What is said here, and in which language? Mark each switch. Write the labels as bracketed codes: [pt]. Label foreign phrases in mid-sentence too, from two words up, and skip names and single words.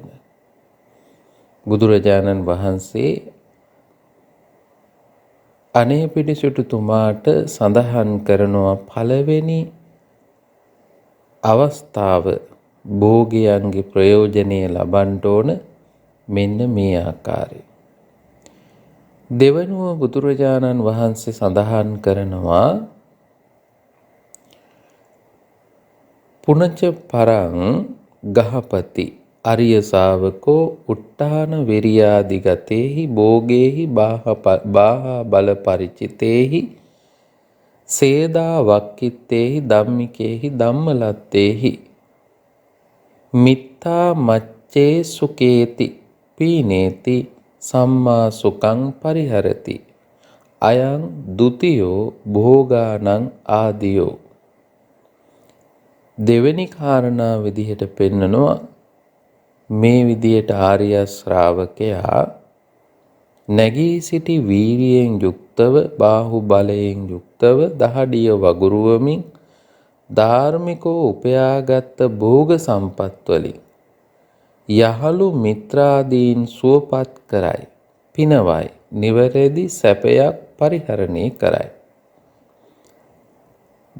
[si] බුදුරජාණන් වහන්සේ අනේ පිටිසිටුතුමාට සඳහන් කරනවා පළවෙනි අවස්ථාව භෝගයන්ගේ ප්‍රයෝජනය ලබන්න ඕන මෙන්න මේ ආකාරයෙන්. දෙවනුව බුදුරජාණන් වහන්සේ සඳහන් කරනවා [pi] පුනච පරං ගහපති අරිය ශාවකෝ උට්ටාන විරියාදිගතේහි භෝගේහි බාහා බල පරිචිතේහි සේදා වක්කිත්තේහි ධම්මිකේහි ධම්මලත්තේහි මිත්තා මච්චේ සුකේති පීනේති සම්මා සුඛං පරිහරති අයං ဒ ුතියෝ භෝගානං ආදියෝ. [si] දෙවෙනි කාරණා විදිහට පෙන්නනවා මේ විදියට ආර්ය ශ්‍රාවකයා නැගී සිටි වීරියෙන් යුක්තව, බාහු බලයෙන් යුක්තව, දහඩිය වගුරුවමින් ධාර්මිකව උපයාගත් භෝග සම්පත් වලින් යහළු මිත්‍රාදීන් සුවපත් කරයි, පිනවයි, නිවැරදි සැපයක් පරිහරණය කරයි.